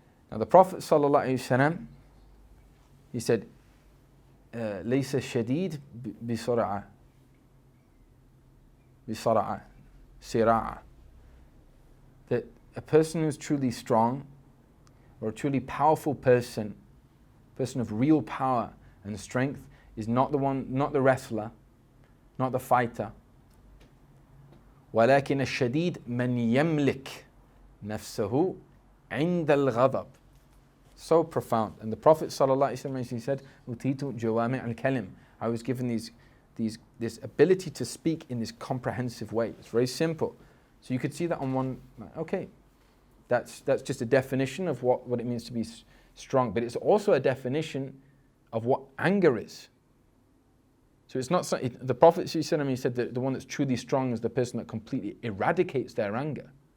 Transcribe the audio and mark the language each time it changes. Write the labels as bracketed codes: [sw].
[en] Now the Prophet ﷺ, he said, [ar] ليس الشديد بسرعة سراعة, [en] that a person who's truly strong or a truly powerful person person of real power and strength is not the wrestler, not the fighter. [ar] ولكن الشديد من يملك نفسه عند الغضب. [en] So profound. And the Prophet ﷺ, he said, [ar] "Utitu jawami' al-kalim." [en] I was given this ability to speak in this comprehensive way. It's very simple. So you could see that on one. Okay, that's just a definition of what it means to be strong. But it's also a definition of what anger is. So it's not the Prophet ﷺ, he said that the one that's truly strong is the person that completely eradicates their anger.